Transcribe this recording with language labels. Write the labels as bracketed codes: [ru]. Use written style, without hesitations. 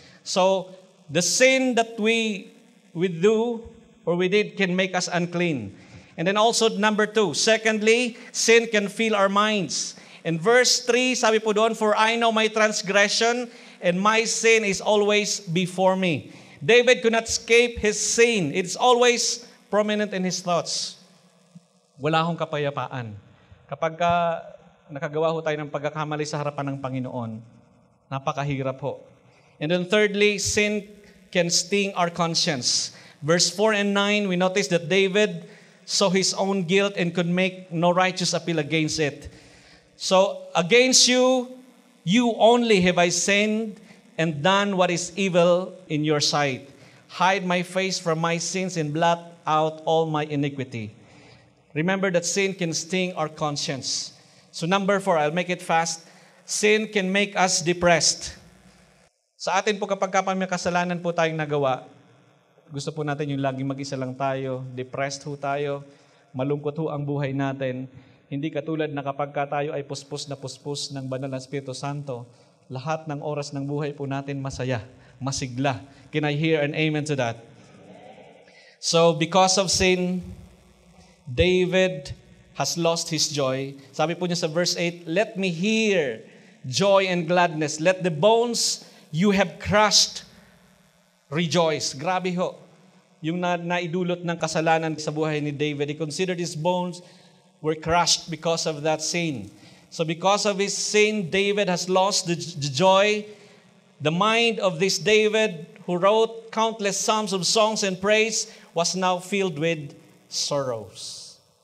[en] So, the sin that we do or we did can make us unclean. And then also number 2, secondly, sin can fill our minds. In verse 3, [tl] sabi po doon, [en] "For I know my transgression and my sin is always before me." David could not escape his sin. It's always prominent in his thoughts. [tl] Wala akong kapayapaan. Kapag nakagawa ho tayo ng pagkakamali sa harapan ng Panginoon, napakahirap ho. [en] And then thirdly, sin can sting our conscience. Verse 4 and 9, we notice that David saw his own guilt and could make no righteous appeal against it. So, against you, you only have I sinned and done what is evil in your sight. Hide my face from my sins and blot out all my iniquity. Remember that sin can sting our conscience. So number 4, I'll make it fast. Sin can make us depressed. [tl] Sa atin po kapag may kasalanan po tayong nagawa, gusto po natin yung laging mag-isa lang tayo, depressed ho tayo, malungkot ho ang buhay natin. Hindi katulad na kapag tayo ay puspos ng banal na Espiritu Santo, lahat ng oras ng buhay po natin masaya, masigla. [en] Can I hear an amen to that? So because of sin, David has lost his joy. [tl] Sabi po niya sa [en] verse 8, "Let me hear joy and gladness. Let the bones you have crushed rejoice." [tl] Grabe ho. Yung naidulot ng kasalanan sa buhay ni David. [en] He considered his bones were crushed because of that sin. So because of his sin, David has lost the joy. The mind of this David, who wrote countless psalms of songs and praise, was now filled with sorrows.